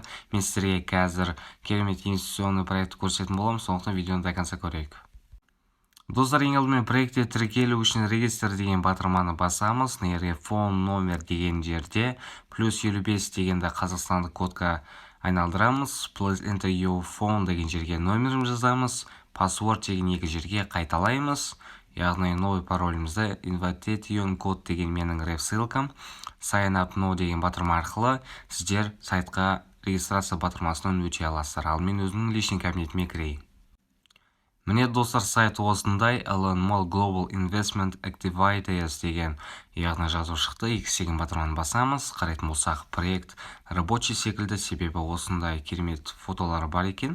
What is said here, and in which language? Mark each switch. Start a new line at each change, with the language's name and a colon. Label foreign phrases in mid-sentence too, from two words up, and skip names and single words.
Kazakh: Мен сіздерге қазір керемет
Russian: инвестиционный проект
Kazakh: көрсететін боламын, сондықтан видеоны
Russian: до конца
Kazakh: көрейік. Достар, ең алдымен проектте тіркелу үшін регистр деген батырманы басамыз. Фон номер деген жерде плюс 55 дегенді қазақстандық кодқа айналдырамыз.
English: Please enter your phone
Kazakh: деген жерге номерін жазамыз. Password деген екі жерге қайталаймыз. Яғни новый паролімізді invitation код деген менің реф-ссылкам.
English: Sign up now
Kazakh: деген батырма арқылы сіздер сайтқа регистрация батырмасынан өте аласыздар. Ал мен өзімнің личный кабинетіме кірейін. Міне достар, сайт осындай. LNML Global Investment Activities деген яғни жазу шықты. X деген батырманы басамыз. Қарайтын болсақ, проект рабочий секілді, себебі осындай керемет фотолары бар екен.